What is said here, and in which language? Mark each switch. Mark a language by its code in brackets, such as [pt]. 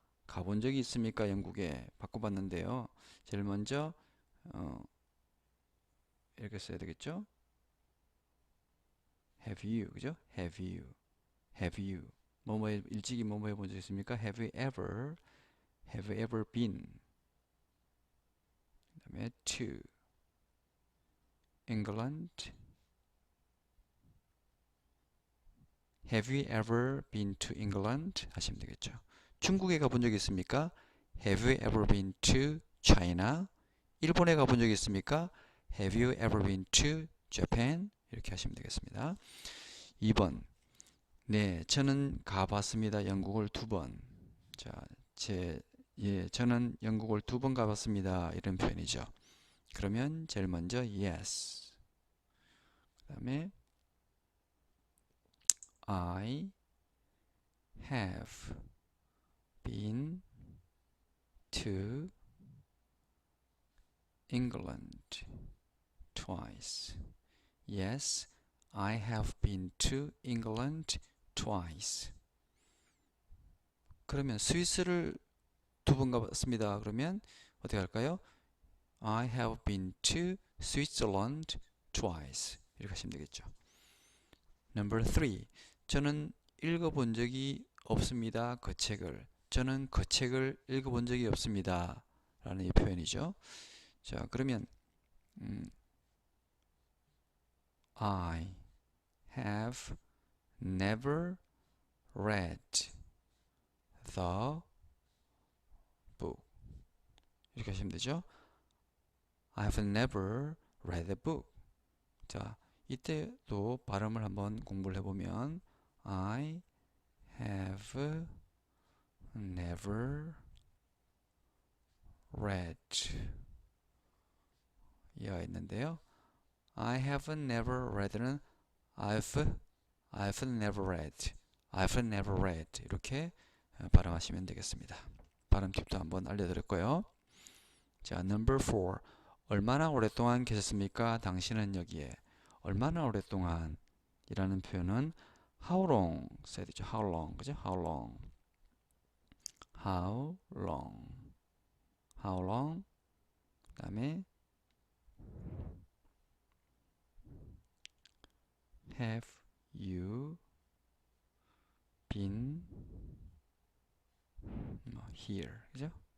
[ko] 가본 적이 있습니까? 영국에 바꿔봤는데요. 제일 먼저 이렇게 써야 되겠죠? [en] Have you, [ko] 그죠? [en] Have you, have you. [ko] 뭐뭐에 일찍이 뭐뭐 해본 적 있습니까? [en] Have you ever been? [ko] 그다음에 [en] to England. Have you ever been to England? [ko] 하시면 되겠죠. 중국에 가본 적 있습니까? [en] Have you ever been to China? [ko] 일본에 가본 적 있습니까? [en] Have you ever been to Japan? [ko] 이렇게 하시면 되겠습니다. 2번. 네, 저는 가봤습니다. 영국을 2번. 자, 저는 영국을 2번 가봤습니다. 이런 표현이죠. 그러면 제일 먼저 [en] yes. [ko] 그 다음에 [en] I have been to England twice. Yes, I have been to England twice. [ko] 그러면 스위스를 2번 가봤습니다. 그러면 어떻게 할까요? [en] I have been to Switzerland twice. [ko] 이렇게 하시면 되겠죠. [en] Number 3. [ko] 저는 읽어본 적이 없습니다. 그 책을. 저는 그 책을 읽어본 적이 없습니다. 라는 이 표현이죠. 자, 그러면 [en] I have never read the book. [ko] 이렇게 하시면 되죠. [en] I have never read the book. [ko] 자, 이때도 발음을 한번 공부를 해보면 [en] I have never read [ko] 이어가 있는데요. [en] I have never read는 I've never read, I've never read [ko] 이렇게 발음하시면 되겠습니다. 발음 팁도 한번 알려드렸고요. [en] 자, number 4. [ko] 얼마나 오랫동안 계셨습니까? 당신은 여기에. 얼마나 오랫동안 이라는 표현은 [en] how long [ko] 써야 되죠. [en] how long, 그죠? how long, how long, how long. [ko] 그 다음에 [en] have you been here, [ko] 그죠?